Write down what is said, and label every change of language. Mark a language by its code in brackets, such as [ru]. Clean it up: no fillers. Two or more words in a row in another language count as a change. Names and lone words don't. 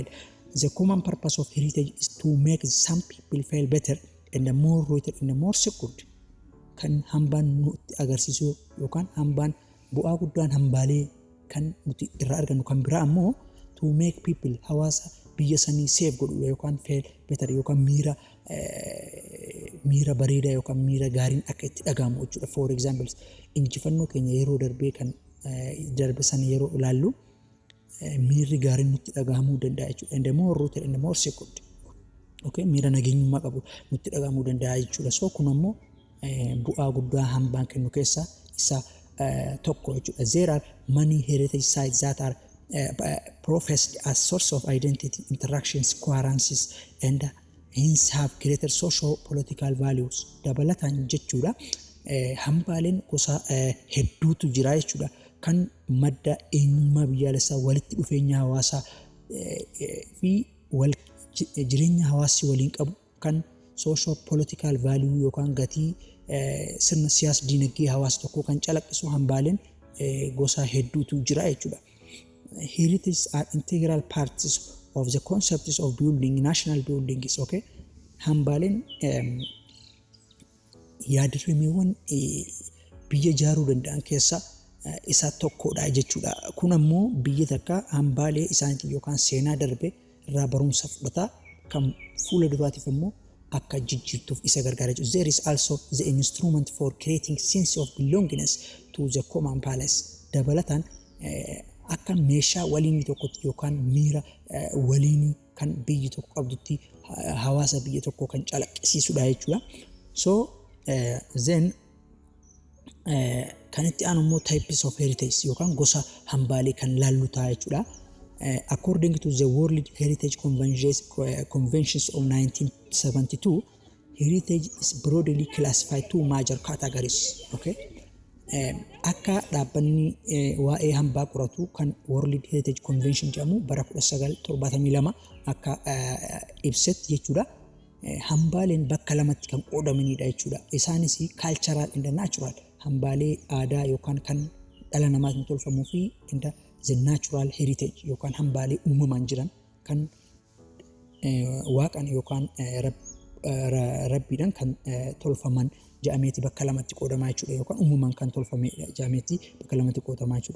[en] The common purpose of heritage is to make some people feel better and more rooted and more secured. [om] Kan hambaan nutti agarsiisu yookaan hambaan bu'aa guddaan hambaalee kan nuti irraa argannu kan biraa ammoo [en] to make people [om] hawaasa biyya sanii safe godhu yookaan [en] feel better [om] yookaan miira bareedaa yookaan miira gaariin akka itti dhagahamu jechuudha. [en] For example [om] injifannoo keenya yeroo darbee kan darbe sana yeroo ilaallu miirri gaariin nutti dhagahamuu danda'a jechuudha. [en] And the more rooted and the more secured Okay, [om] miira nageenyummaa qabu nutti dhagahamuu danda'a jechuudha. So kun ammoo bu'aa guddaa hambaan kennu keessaa isa tokko jechuudha. [en] There are many heritage sites that are professed as source of identity, interactions, coherences, and hence have greater socio-political values. [om] Dabalataan jechuudha. Hambaaleen gosa hedduutu jira jechuudha. Kan madda eenyummaa biyyaalessaa, walitti dhufeenya hawaasaa fi jireenya hawaasii waliin qabu, kan [en] socio-political value [om] yookaan gatii sirna siyaas dinagdee hawaasa tokkoo kan calaqqisu hambaaleen gosa hedduutu jira jechuudha. [en] Heritage are integral parts of the concepts of building national buildings. [om] Okay, hambaaleen yaadrimeewwan biyya ijaaruu danda'an keessaa isa tokkodha jechuudha. Kun ammoo biyya takka hambaalee isaaniitiin yookaan seenaa darbe irraa barumsa fudhataa, kan fuula duraatiif immoo akka jijjiirtuuf isa gargaara jechuudha. [en] There is also the instrument for creating sense of belongingness to the common palace. [om] Dabalataan akka meeshaa waliinii tokkotti yookaan miira waliinii kan biyyi tokko qabdutti hawaasa biyya tokkoo kan calaqqisiisudha jechuudha. [en] So then [om] kan itti aanu immoo [en] types of heritage [om] yookaan gosa hambaalee kan laallu ta'a jechuudha. [en] According to the World Heritage Conventions of 1972, heritage is broadly classified two major categories. [om] Okay, akka dhaabbanni waa'ee hambaa qoratu kan World Heritage Convention jedhamu bara 1972 akka ibsetti jechuudha. Hambaaleen bakka lamatti kan qoodamanidha jechuudha. [en] Isaanis cultural and natural, [om] hambaalee aadaa yookaan kan dhala namaatiin tolfamuu fi [en] the natural heritage [om] yookaan hambaalee uumamaan jiran kan waaqan yookaan rabbiidhaan kan tolfaman jedhameeti bakka lamatti qoodamaa jechuudha, yookaan uumamaan kan tolfame jedhameeti bakka lamatti qoodamaa jechuudha.